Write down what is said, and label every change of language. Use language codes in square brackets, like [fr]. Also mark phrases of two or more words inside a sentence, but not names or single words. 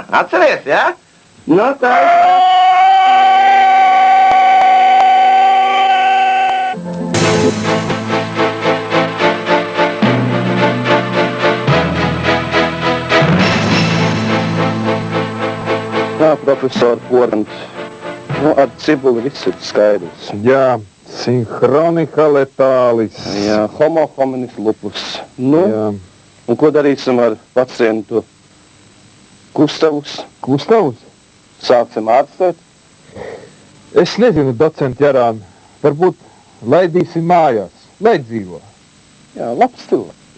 [lv] Atceries, jā? Nu, tā... Jā, profesor Porants. Nu, ar cibuli viss ir skaidrs. Jā, sinhronika letālis. Jā, [la] homo hominis lupus. [lv] Nu, Jā. Un ko darīsim ar pacientu Gustavus? Gustavus? Sāksim ārstēt? Es nezinu, docenti Jarāni. Varbūt laidīsim mājās. Lai dzīvo. Jā, labs cilvēks.